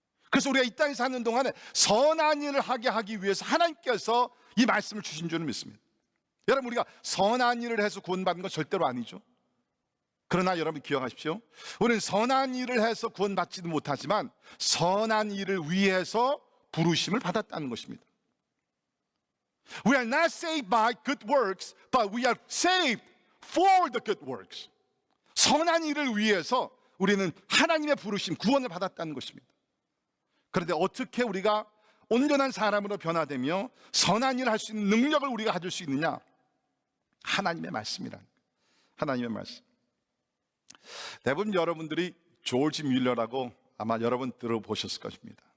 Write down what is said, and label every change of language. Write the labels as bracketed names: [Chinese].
[Korean] 그래서 우리가 이 땅에 사는 동안에 선한 일을 하게 하기 위해서 하나님께서 이 말씀을 주신 줄을 믿습니다. 여러분, 우리가 선한 일을 해서 구원받는 건 절대로 아니죠. 그러나 여러분 기억하십시오. 우리는 선한 일을 해서 구원받지도 못하지만 선한 일을 위해서 부르심을 받았다는 것입니다. [English] We are not saved by good works, but we are saved for the good works. [Korean] 선한 일을 위해서 우리는 하나님의 부르심, 구원을 받았다는 것입니다. 그런데 어떻게 우리가 온전한 사람으로 변화되며 선한 일을 할 수 있는 능력을 우리가 가질 수 있느냐? 하나님의 말씀이란, 하나님의 말씀. 대부분 여러분들이 조지 뮬러라고 아마 여러분 들어보셨을 것입니다.